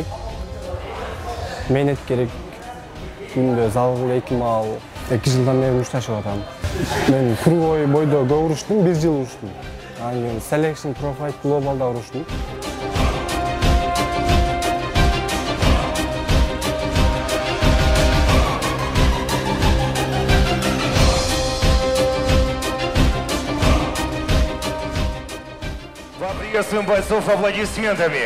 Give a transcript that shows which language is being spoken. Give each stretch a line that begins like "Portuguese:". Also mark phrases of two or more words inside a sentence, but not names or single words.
Kyrgyz: Менет керек. Күндө залга 2 маал 2 жылдан бери мушташып атам. Мен круговой бойдо көп уруштум, 1 жыл уруштум. Анан кийин Selection Pro Fight Global'da уруштум.
Russian: Приветствуем бойцов аплодисментами.